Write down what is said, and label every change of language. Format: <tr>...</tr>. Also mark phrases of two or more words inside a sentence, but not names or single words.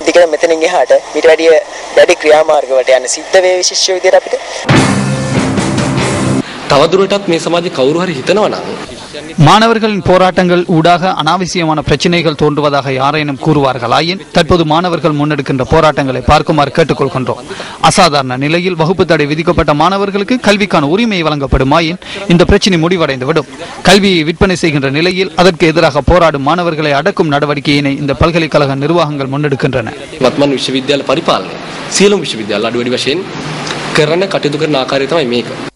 <ta>மாணவர்களின் போராட்டங்கள் ஊடாக அனாவசியமான பிரச்சனைகள் தோன்றுவதாக யாரேனும் கூறுவார்களாயின் தற்போது மாணவர்கள் முன்னெடுக்கின்ற போராட்டங்களை பார்க்குமாறு கேட்டுக்கொள்கின்றோம். அசாதாரண நிலையில் வகுப்பு தடை விதிக்கப்பட்ட மாணவர்களுக்கு கல்விக்கான உரிமை வழங்கப்படுமாயின் இந்த பிரச்சினை முடிவடைந்துவிடும். கல்வியை விற்பனை செய்கின்ற நிலையில் அதற்கு எதிராக போராடும் மாணவர்களை அடக்கும் நடவடிக்கையினை இந்த பல்கலைக்கழக நிர்வாகங்கள் முன்னெடுக்கின்றன.</ta> <si>විශ්වවිද්‍යාල පරිපාලනය සියලුම විශ්වවිද්‍යාල අඩු වැඩි වශයෙන් කරන කටයුතු කරන ආකාරය තමයි මේක.</si>